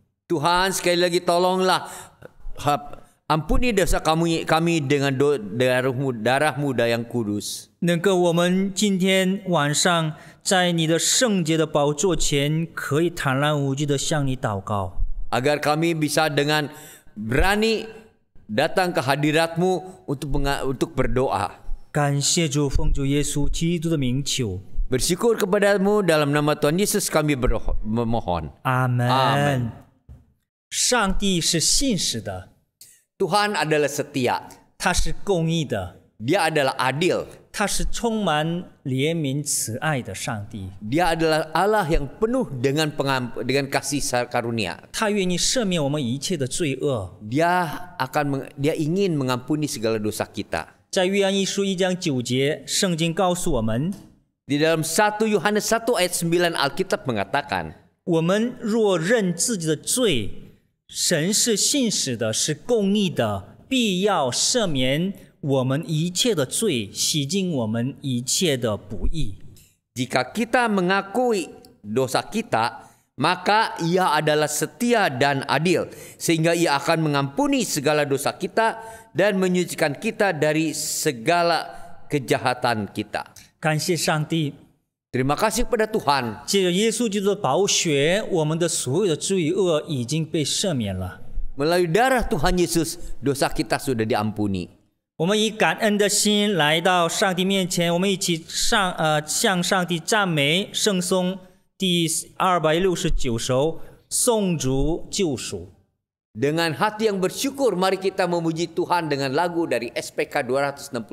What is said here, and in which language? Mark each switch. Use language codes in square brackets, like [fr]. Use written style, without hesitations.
[id] Tuhan, sekali lagi tolonglah Ampuni dosa kami dengan darahmu yang kudus. [zh] 能够我们今天晚上在你的圣洁的宝座前，可以坦然无惧的向你祷告， [id] Agar kami bisa dengan berani datang ke hadirat-Mu untuk berdoa. [zh] 感谢主，奉主耶稣基督的名求， [id] Bersyukur kepadamu dalam nama Tuhan Yesus kami memohon. [zh] 阿门。 [id] Amen [zh] 上帝是信实的， [id] Tuhan adalah setia. [zh] 他是公义的， [id] Dia adalah adil. [zh] 他是充满怜悯慈爱的上帝， [id] Dia adalah Allah yang penuh dengan kasih karunia. [zh] 他愿意赦免我们一切的罪恶。 [id] Dia ingin mengampuni segala dosa kita. [zh] 在约翰一书1章9节，圣经告诉我们， [id] Di dalam 1 Yohanes 1 ayat 9 Alkitab mengatakan, [zh] 我们若认自己的罪，神是信实的，是公义的，必要赦免我们一切的罪，洗净我们一切的不义。 [id] jika kita mengakui dosa kita, maka Ia adalah setia dan adil, sehingga Ia akan mengampuni segala dosa kita dan menyucikan kita dari segala kejahatan kita. [zh] 感谢上帝， [id] Terima kasih pada Tuhan. [zh] 借着耶稣基督的宝血，我们的所有的罪恶已经被赦免了。 [id] Melalui darah Tuhan Yesus, dosa kita sudah diampuni. [zh] 我们以感恩的心来到上帝面前，我们一起向上帝赞美圣颂第269首颂主救赎。 [id] Dengan hati yang bersyukur, mari kita memuji Tuhan dengan lagu dari SPK 269.